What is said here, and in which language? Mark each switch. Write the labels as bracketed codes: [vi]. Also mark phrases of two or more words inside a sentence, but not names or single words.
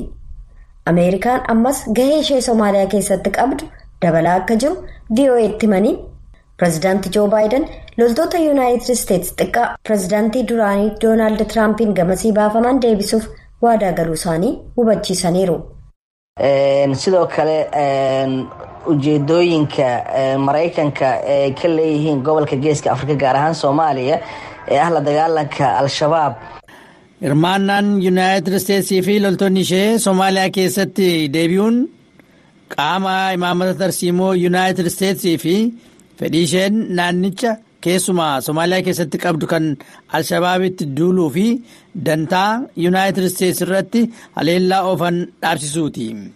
[om] Ameerikaan ammas gahee ishee Somaaliyaa keessatti qabdu dabalaa akka jiru VOA'tti himanii Pireezidaantii Joo Baayiden loltoota Yuunaayitid Isteetsi xiqqaa pireezidaantii duraanii Doonaald Tiraampiin gamasii baafaman deebisuuf waadaa galuu isaanii hubachiisaniiru. [so] Sidoo kale ujeedooyinka Maraykanka ee ka leeyihiin gobolka Geeska Afrika gaar ahaan Soomaaliya ee ah la dagaalanka Al-Shabaab. [om] Hirmaannaan Yuunaayitid Isteetsii fi loltoonni ishee Soomaaliyaa keessatti deebi'uun qaama imaamata tarsiimoo Yuunaayitid Isteetsii fi fedhii isheen naannicha keessumaa Soomaaliyaa keessatti qabdu kan Al-Shabaabitti duuluu fi dantaa Yuunaayitid Isteetsi irratti haleellaa oofan dhaabsisuuti.